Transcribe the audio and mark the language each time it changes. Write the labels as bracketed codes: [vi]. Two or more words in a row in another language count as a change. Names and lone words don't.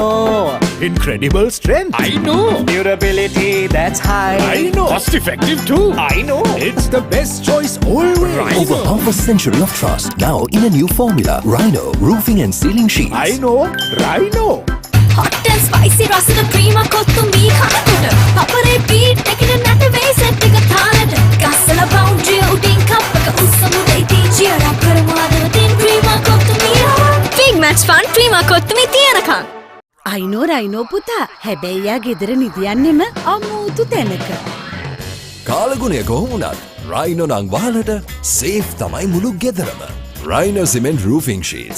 [en] Incredible strength. I know. Durability, that's high. I know. Cost effective too. I know. It's the best choice always. Rhino. Over half a century of trust. Now in a new formula. Rhino. Roofing and ceiling sheets. I know. Rhino. hot and spicy [si] රසද ප්‍රීමා කොත්තුමි කනකොට. Papare beat එකන නැට වේ සෙට් එක තාලට. ගස්සලා boundary උඩින් කප් එක උස්සමුද ඉතින් [en] cheer up [si] කරමුද තින් ප්‍රීමා කොත්තුමි. [en] Big match fun [si] ප්‍රීමා කොත්තුමි තියනකම්. අයිනෝ රයිනෝ පුතා හැබැයි යා ගෙදර නිදියන්නෙම අමුතු තැනක. කාලගුණය කොහොම වුණත් රයිනෝ නම් වහලට සේෆ් තමයි මුළු ගෙදරම. [en] Rhino cement roofing sheets.